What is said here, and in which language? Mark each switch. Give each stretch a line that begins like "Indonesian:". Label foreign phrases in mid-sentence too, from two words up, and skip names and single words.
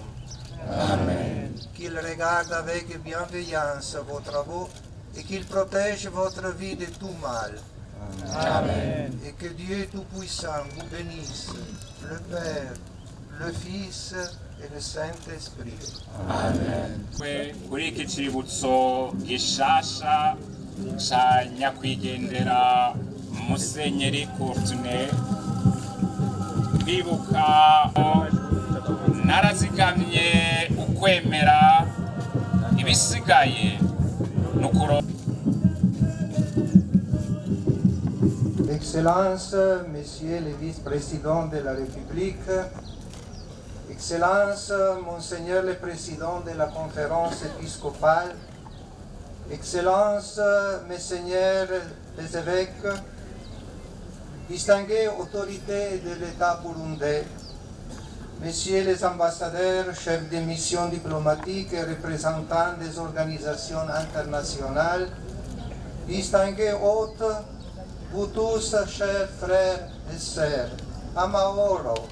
French: Amen. Qu'il regarde avec bienveillance vos travaux et qu'il protège votre vie de tout mal. Amen. Et que Dieu Tout-Puissant vous bénisse, le Père, le Fils et le Saint-Esprit. Amen.
Rundi: Kuri iki cibutso gishasha ca nyakwigendera Musenyeri Courtenay, twibuka narazigamye ukwemera ibisigaye nukuro.
French: Excellences, Messieurs les vice-présidents de la République, Excellences, Monseigneur le Président de la Conférence épiscopale, Excellences, Messeigneurs les évêques, distinguées autorités de l'État burundais, Messieurs les ambassadeurs, chefs de missions diplomatiques et représentants des organisations internationales, distingués hôtes, vous tous, chers frères et sœurs, Amahoro.